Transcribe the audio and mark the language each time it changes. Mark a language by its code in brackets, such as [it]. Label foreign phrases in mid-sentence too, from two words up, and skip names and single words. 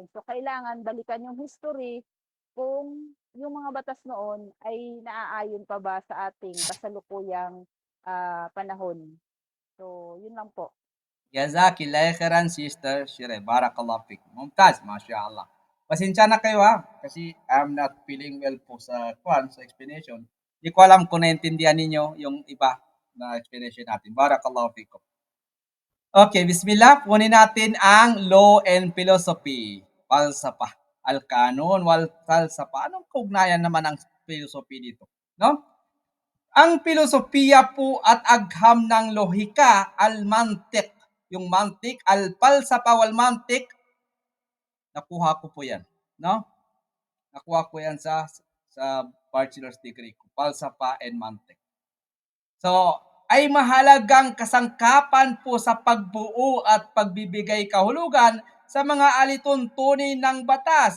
[tl] So kailangan balikan yung history kung yung mga batas noon ay naaayon pa ba sa ating kasalukuyang panahon. So yun lang po. [ar] جزاك الله خيرا, Sister Shire. بارك الله فيك. ممتاز، ما شاء الله. [tl] Pasensya na kayo ha, kasi [en] I'm not feeling well [tl] po sa explanation. Di ko alam kung naintindihan ninyo yung iba na explanation natin. [ar] بارك الله فيكم. Okay, bismillah. [tl] Kunin natin ang [en] law and philosophy. [tl] Falsafa. [ar] القانون والفلسفة. [tl] Anong kaugnayan naman ang philosophy dito? No? Ang filosofiya po at agham ng lohika, al-mantik. Yung mantik, [ar] الفلسفة والمنطق, [tl] nakuha ko po yan. No? Nakuha ko yan sa [en] bachelor's degree [tl] ko. [ar] Falsafa and mantik. [tl] So, ay mahalagang kasangkapan po sa pagbuo at pagbibigay kahulugan sa mga alituntunin ng batas.